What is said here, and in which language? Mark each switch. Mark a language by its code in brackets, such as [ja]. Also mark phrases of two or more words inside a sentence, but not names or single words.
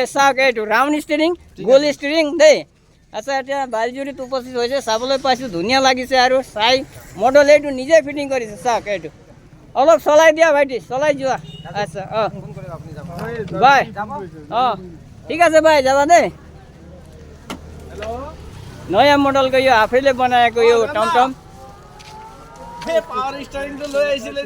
[as] চাওক এইটো [en] round steering, [as] গোল ষ্টেৰিং দেই। আচ্ছা এতিয়া বালিজুৰিত উপস্থিত হৈছে, চাবলৈ পাইছোঁ, ধুনীয়া লাগিছে আৰু চাই মডেল এইটো নিজে ফিটিং কৰিছে। চাওক এইটো অলপ চলাই দিয়া ভাইটি, চলাই যোৱা। আচ্ছা বাই ঠিক আছে [ne] भाइ जाबा दे। नयाँ मोडलको यो आफैले बनाएको यो टमटम [en] power steering [ne] त लै आइसले।